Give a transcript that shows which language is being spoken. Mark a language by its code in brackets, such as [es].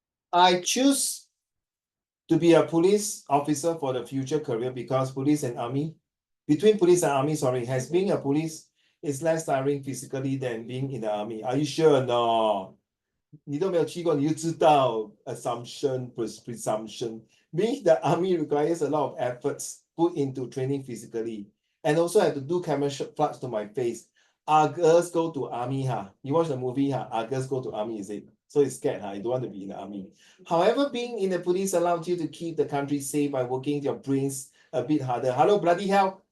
[en] I choose to be a police officer for the future career because between police and army, has being a police is less tiring physically than being in the army. Are you sure or not? [zh] 你都没有去过，你就知道 presumption. [en] Being the army requires a lot of efforts put into training physically, and also have to do camouflage to my face. Our girls go to army, You watch the movie, Our girls go to army, is it? So it's scared, You don't want to be in the army. However, being in the police allows you to keep the country safe by working your brains a bit harder. Hello, bloody hell!